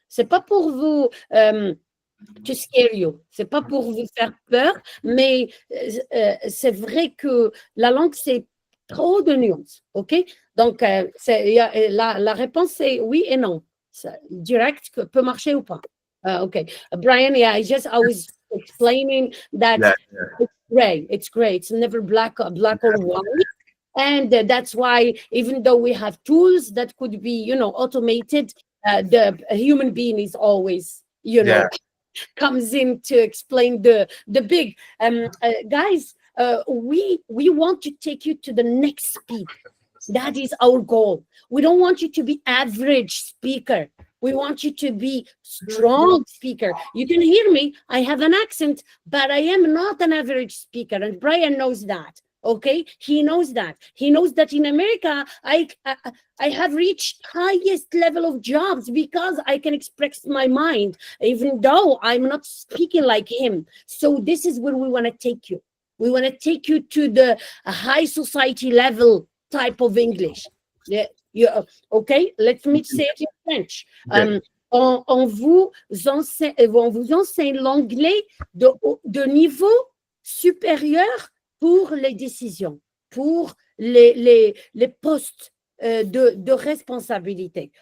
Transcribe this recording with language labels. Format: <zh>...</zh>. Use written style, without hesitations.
<fr>C'est pas pour vous to scare you. C'est pas pour vous faire peur, mais c'est vrai que la langue, c'est trop de nuances. OK? Donc, la réponse, c'est oui et non. Direct peut marcher ou pas. OK.</fr> <en>Brian, I was explaining that it's gray. It's never black or white. And that's why, even though we have tools that could be, automated, the human being is always, comes in to explain the big guys. We want to take you to the next speed. That is our goal. We don't want you to be average speaker. We want you to be strong speaker. You can hear me. I have an accent, but I am not an average speaker, and Brian knows that. Okay, he knows that. He knows that in America, I have reached highest level of jobs because I can express my mind, even though I'm not speaking like him. So this is where we want to take you. We want to take you to the high society level type of English. Okay, let me say it in French.</en> <fr>On vous enseigne l'anglais de niveau supérieur pour les décisions, pour les postes de responsabilité.</fr>